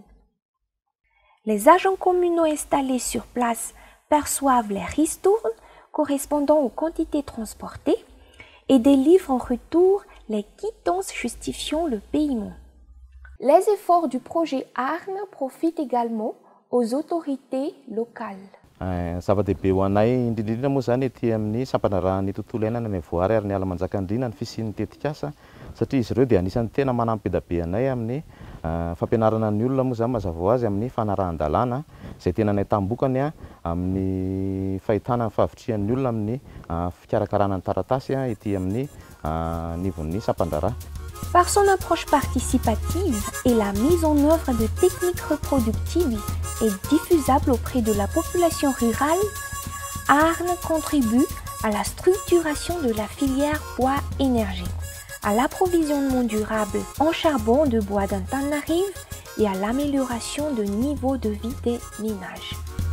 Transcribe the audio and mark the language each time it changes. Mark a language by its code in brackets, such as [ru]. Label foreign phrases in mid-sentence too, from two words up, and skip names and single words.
[fr] Les agents communaux installés sur place perçoivent les ristournes correspondant aux quantités transportées et délivrent en retour les quittances justifiant le paiement. Les efforts du projet ARN profitent également aux autorités locales. [mg] Zava-dehibe ho anay indrindrindra moa zany ety amin'ny sampana raha ny tontolo iainana ny voary ary ny ala manjakandriana ny fisian'ny tetikasa satria izy ireo dia anisan'ny tena manampy be da be anay amin'ny fampianarana ny olona moa zany mazava ho azy amin'ny fanarahan-dalàna izay tena nahitambokany amin'ny fahitana ny fahavitrihan'ny olona amin'ny fikarakarana ny taratasy ity amin'ny nivon'ny Sapandrarà. [fr] Par son approche participative et la mise en œuvre de techniques reproductives et diffusables auprès de la population rurale, Arnes contribue à la structuration de la filière bois-énergie, à l'approvisionnement durable en charbon de bois d'Antananarive et à l'amélioration du niveau de vie des ménages.